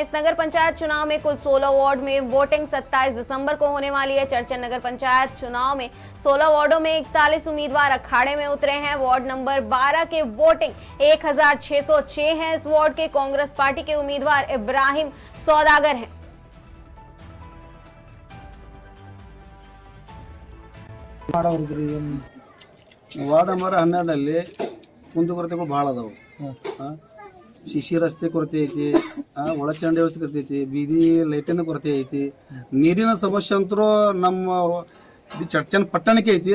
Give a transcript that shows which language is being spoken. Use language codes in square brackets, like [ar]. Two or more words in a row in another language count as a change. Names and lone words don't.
[hi] इस नगर पंचायत चुनाव में कुल 16 वार्ड में वोटिंग 27 दिसंबर को होने वाली है। चर्चन नगर पंचायत चुनाव में 16 वार्डों में 41 उम्मीदवार अखाड़े में उतरे हैं। [en] ward number [hi] 12 के वोटिंग 1606 है। इस वार्ड के कांग्रेस पार्टी के उम्मीदवार इब्राहिम सौदागर हैं। [en] ward number [kn] 12 ಕುಂದುಕೊರತೆಗಳು ಭಾಳ ಅದಾವು. ಶಿಶಿ ರಸ್ತೆ ಕೊರತೆ ಐತಿ, ಒಳಚರಂಡಿ ವ್ಯವಸ್ಥೆ ಕೊರತೆ ಐತಿ, ಬೀದಿ ಲೈಟಿನ ಕೊರತೆ ಐತಿ, ನೀರಿನ ಸಮಸ್ಯೆ ಅಂತೂ ನಮ್ಮ ಚರ್ಚನ ಪಟ್ಟಣಕ್ಕೆ ಐತಿ.